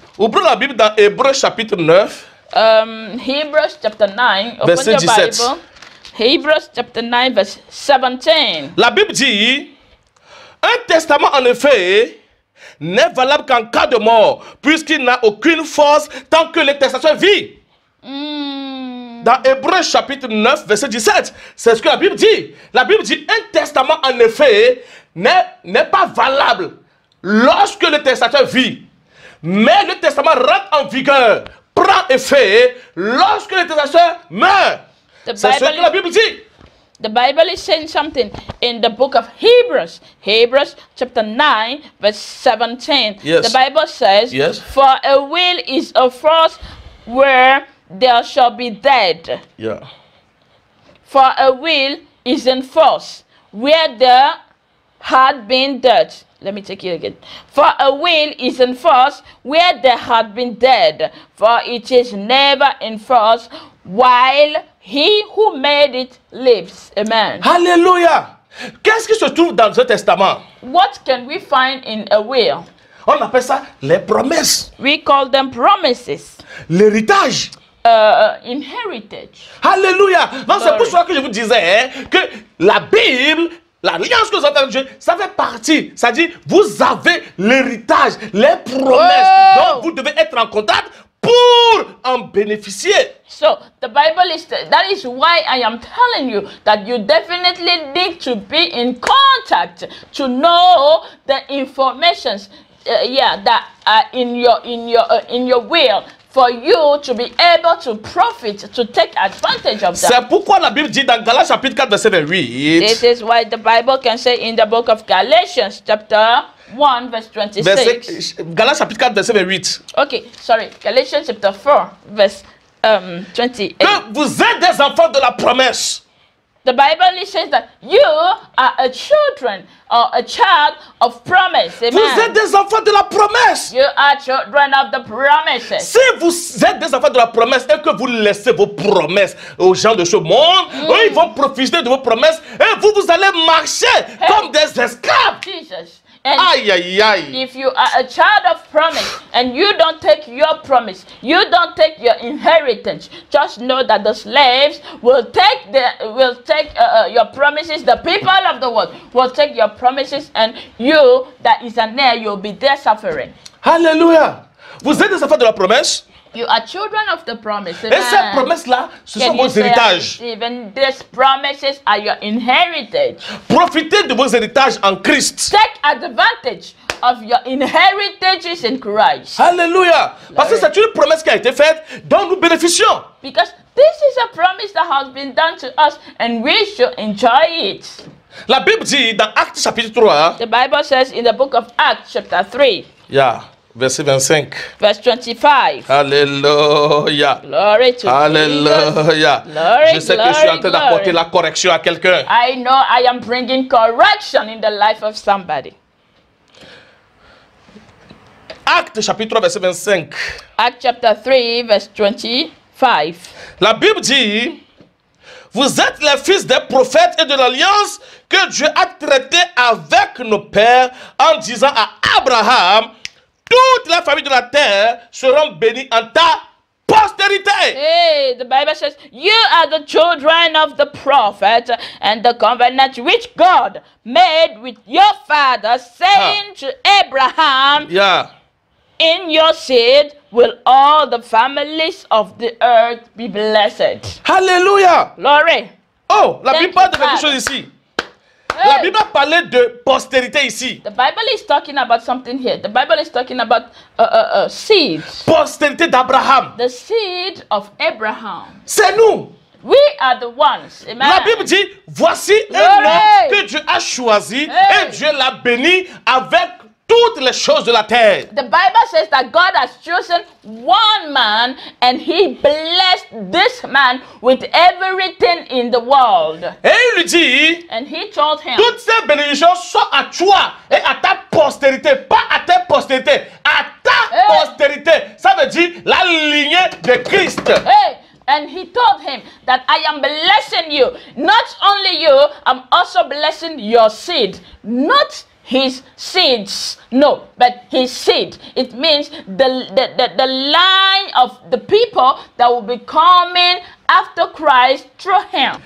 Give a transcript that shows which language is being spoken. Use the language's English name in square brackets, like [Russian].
[French] Ouvrons la Bible dans Hébreux chapitre 9. [English] Hebrews chapter 9, open [French] Verset [English] your [French] 17. [English] Bible. Hebrews chapter 9, verse 17. [French] La Bible dit, un testament en effet n'est valable qu'en cas de mort, puisqu'il n'a aucune force tant que le testateur vit. Dans Hébreux chapitre 9, verset 17, c'est ce que la Bible dit. La Bible dit, un testament en effet n'est pas valable lorsque le testateur vit. Mais le testament rentre en vigueur, prend effet lorsque le testateur meurt. C'est ce que la Bible dit. [English] The Bible is saying something in the book of Hebrews. Hebrews chapter 9, verse 17. Yes. The Bible says, Yes. For a will is a force where there shall be dead. Yeah. For a will is in force where there had been dead. Let me take it again. For a will is in force where there had been dead. For it is never in force while he who made it lives. Amen. [French] Alléluia. Qu'est-ce qui se trouve dans ce testament? [English] What can we find in a will? [French] On appelle ça les promesses, [English] We call them promises. [French] l'héritage. [English] Inheritage. [French] Alléluia. Donc c'est pour [English] Glory. [French] ça que je vous disais que la Bible, l'alliance que vous avez avec Dieu, ça fait partie. Ça dit, vous avez l'héritage, les promesses. Oh. Donc vous devez être en contact pour en bénéficier. [English] So the Bible is that is why I am telling you that you definitely need to be in contact to know the informations that are in your will for you to be able to profit, to take advantage of them. [French] C'est pourquoi la Bible dit dans Galates chapitre 4 verset 28. [English] This is why the Bible can say in the book of Galatians chapter 1 verse 26. [French] Galates chapitre 4, verset 28. [English] Okay, sorry. Galatians chapter 4 verse 28. [French] Que vous êtes des enfants de la promesse. [English] The Bible says that you are a children or a child of promise. Amen. [French] Vous êtes des enfants de la promesse. [English] You are children of the promises. [French] Si vous êtes des enfants de la promesse et que vous laissez vos promesses aux gens de ce monde, eux, ils vont profiter de vos promesses et vous allez marcher comme des esclaves. [English] Jesus. And [French] Aïe, aïe, aïe. [English] if you are a child of promise and you don't take your promise, you don't take your inheritance, just know that the slaves will take your promises. The people of the world will take your promises, and you, that is an heir, you'll be there suffering. [French] Alléluia. Vous êtes des enfants de la promesse. [English] You are children of the promise. [French] Et ces promesses-là, ce sont vos héritages. [English] Even these promises are your inheritance. [French] Profitez de vos héritages en Christ. [English] Take advantage of your inheritances in Christ. [French] Alléluia. Parce que c'est une promesse qui a été faite dont nous bénéficions. [English] Because this is a promise that has been done to us and we should enjoy it. [French] La Bible dit dans Actes chapitre 3. [English] The Bible says in the book of Acts chapter 3. [French] Yeah. Verset 25. [English] Verse 25. [French] Alléluia. [English] Glory to [French] Alléluia. [English] Jesus. Glory, [French] Je sais que je suis en train d'apporter la correction à quelqu'un. [English] I know I am bringing correction in the life of somebody. [French] Actes chapitre 3 verset 25. [English] Acts chapter 3 verse 25. [French] La Bible dit: vous êtes les fils des prophètes et de l'alliance que Dieu a traité avec nos pères en disant à Abraham: toutes les familles de la terre seront bénies en ta postérité. [English] Hey, the Bible says, you are the children of the prophet and the covenant which God made with your father, saying to Abraham, Yeah. in your seed will all the families of the earth be blessed. Alléluia. Glory. [French] Oh, la [English] Thank [French] Bible parle de [English] you, [French] quelque [English] Father. [French] chose ici. La Bible a parlé de postérité ici. [English] The Bible is talking about something here. The Bible is talking about seed. [French] Postérité d'Abraham. [English] The seed of Abraham. [French] C'est nous. [English] We are the ones. Amen. [French] La Bible dit: voici un [English] Glory. [French] homme que Dieu a choisi [English] Hey. [French] et Dieu l'a béni avec toutes les choses de la terre. [English] The Bible says that God has chosen one man and he blessed this man with everything in the world. [French] Et il lui dit: [English] And he told him, [French] toutes ces bénédictions sont à toi et à ta postérité, pas à ta postérité, à ta [English] Hey. [French] postérité. Ça veut dire la lignée de Christ. [English] hey, and he told him that I am blessing you. Not only you, I'm also blessing your seed. Not his seeds, no, but his seed. It means the line of the people that will be coming after Christ through him.